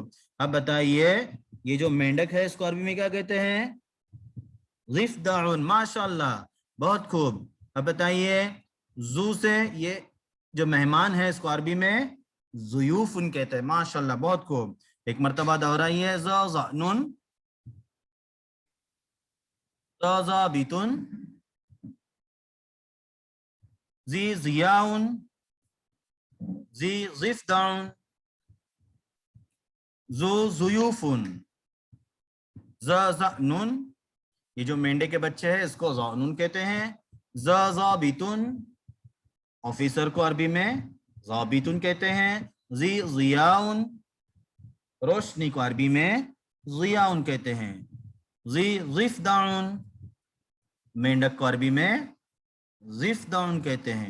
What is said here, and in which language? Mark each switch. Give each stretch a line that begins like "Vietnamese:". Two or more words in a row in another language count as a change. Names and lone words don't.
Urdu: اب بتائیے یہ جو مینڈک ہے اس کو عربی میں کیا کہتے ہیں. ضفدعن ماشاءاللہ بہت خوب. اب بتائیے زو سے یہ جو مہمان ہے اس کو عربی میں ضیوفن کہتے ہیں. ماشاءاللہ بہت خوب. ایک مرتبہ دہرائیے.
Arabic: ز ظنن، ز ضابطن، زی ضیاؤن، زی ضفدعن، ذو ضیوفن.
Urdu: ز ظنن یہ جو مینڈے کے بچے ہیں اس کو ظنن کہتے ہیں. ز ضابطن آفیسر کو عربی میں ضابطن کہتے ہیں. زی ضیاؤن روشنی کو عربی میں ضیاؤن کہتے ہیں. زی ضفدعن مینڈک کو عربی میں ضفدعن کہتے ہیں.